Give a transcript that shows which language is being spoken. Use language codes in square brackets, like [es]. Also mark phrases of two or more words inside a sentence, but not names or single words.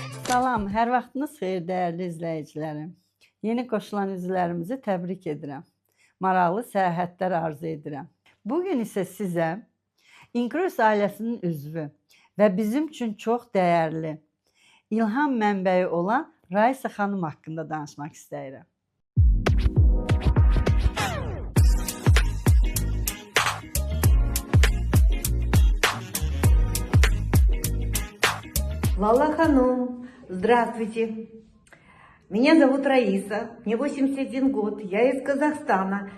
[az] Salam, hər vaxtınız xeyir dəyərli izləyicilərim. Yeni qoşulan üzvlərimizi təbrik edirəm. Maraqlı səyahətlər arzu edirəm. Bugün isə sizə İnkruz ailəsinin üzvü və bizim üçün çox dəyərli, ilham mənbəyi olan Raisa xanım haqqında danışmaq istəyirəm. [ru] Лала Ханум, здравствуйте. Меня зовут Раиса, мне 81 год, я из Казахстана.